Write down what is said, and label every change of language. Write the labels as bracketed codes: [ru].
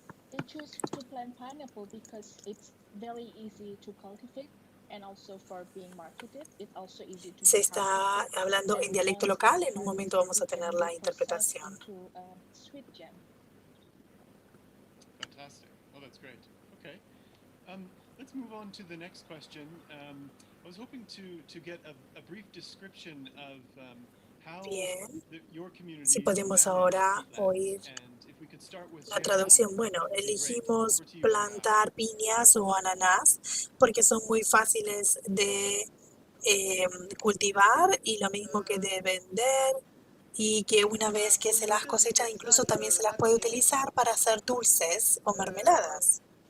[en] They choose to plant pineapple because it's very easy to cultivate and also for being marketed. It's also easy to. [es] Se está hablando en dialecto local. En un momento vamos a tener la interpretación. [en] Sweet jam. Fantastic. Oh, that's great. Okay. Let's move on to the next question. I was hoping to get a brief description of how your community. [es] Si podemos ahora oír la traducción. Bueno, elegimos plantar piñas o ananás porque son muy fáciles de cultivar y lo mismo que de vender, y que una vez que se las cosecha incluso también se las puede utilizar para hacer dulces o mermeladas.